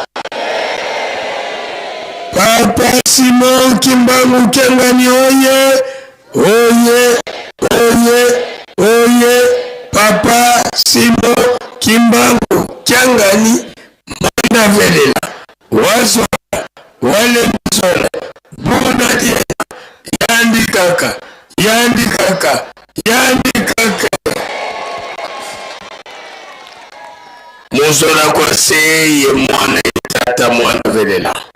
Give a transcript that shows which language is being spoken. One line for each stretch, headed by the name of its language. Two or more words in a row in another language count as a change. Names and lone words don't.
Kongo: Papa Simo Kimbangu Changani, oye! Oye, oye, oye! Papa Simo Kimbangu Changani, Mwana Velela, Wazola, Wale Mzola, Buna Dia, Yandi Kaka, Yandi Kaka, Yandi Kaka. Muzola kwa seye mwana Tata Mwana Velela.